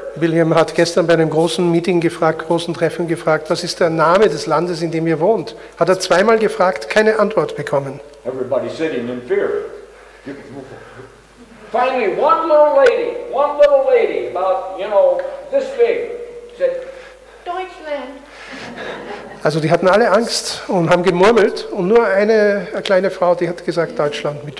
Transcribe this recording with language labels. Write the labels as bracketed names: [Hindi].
[German] William hat gestern bei einem großen Meeting gefragt, großen Treffen gefragt, was ist der Name des Landes, in dem ihr wohnt? Hat er zweimal gefragt, keine Antwort bekommen. [English] Everybody sitting in fear. Finally, one little lady, about, this big, said, Deutschland. [German] Also die hatten alle Angst und haben gemurmelt und nur eine kleine Frau, die hat gesagt Deutschland mit